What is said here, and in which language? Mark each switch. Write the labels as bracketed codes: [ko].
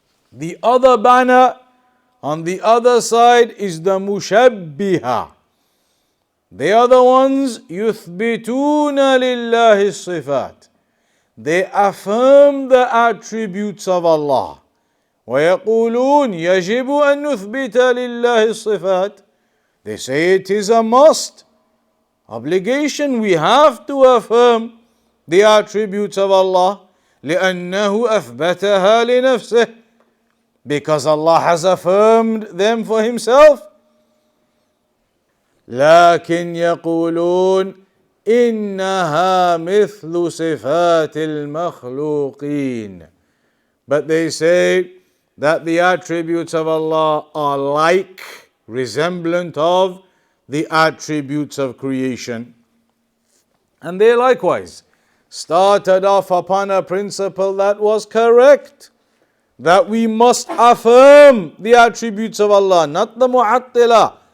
[en] The other banner on the other side is the Mushabbihah. They are the ones [ar] يثبتون لله الصفات. [en] They affirm the attributes of Allah. [ar] ويقولون يجب أن نثبت لله الصفات. [en] They say it is a must, obligation, we have to affirm the attributes of Allah. [ar] لأنه أثبتها لنفسه. [en] Because Allah has affirmed them for Himself. [ar] لكن يقولون إنها مثل صفات المخلوقين. [en] But they say that the attributes of Allah are like, resemblant of the attributes of creation. And they likewise started off upon a principle that was correct, that we must affirm the attributes of Allah, not the Mu'attilah.